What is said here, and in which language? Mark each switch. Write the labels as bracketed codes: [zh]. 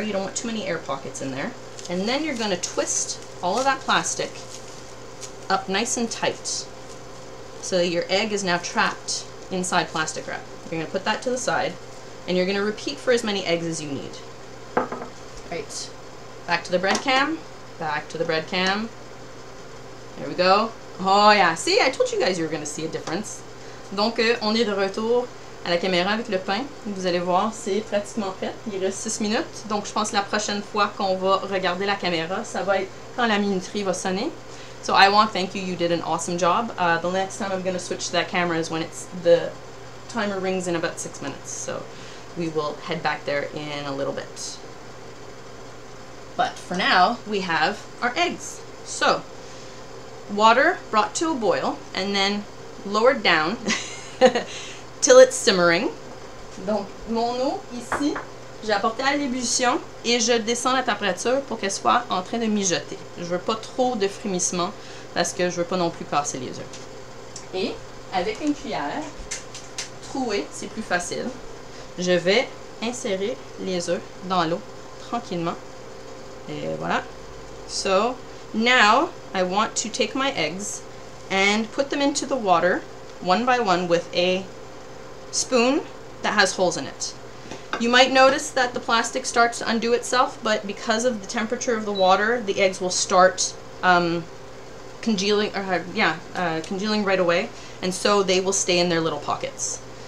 [en] You don't want too many air pockets in there. And then you're going to twist all of that plastic up nice and tight so that your egg is now trapped inside plastic wrap. You're going to put that to the side and you're going to repeat for as many eggs as you need. Right. Back to the bread cam. Back to the bread cam. There we go. Oh yeah, see, I told you guys you were going to see a difference. [fr] Donc, on est de retour à la caméra avec le pain. Vous allez voir, c'est pratiquement prêt. Il reste 6 minutes. Donc, je pense que la prochaine fois qu'on va regarder la caméra, ça va être quand la minuterie va sonner. [en] So, I want to thank you. You did an awesome job. The next time I'm going to switch to that camera is when the timer rings in about 6 minutes. So, we will head back there in a little bit. But for now, we have our eggs. So, water brought to a boil and then lowered down till it's simmering. [fr] Donc, mon eau ici, j'ai apporté à l'ébullition et je descends la température pour qu'elle soit en train de mijoter. Je veux pas trop de frémissement parce que je veux pas non plus casser les œufs. Et avec une cuillère trouée, c'est plus facile, je vais insérer les œufs dans l'eau tranquillement. Et voilà. [en] So, now I want to take my eggs and put them into the water one by one with a spoon that has holes in it. You might notice that the plastic starts to undo itself, but because of the temperature of the water, the eggs will start congealing right away, and so they will stay in their little pockets.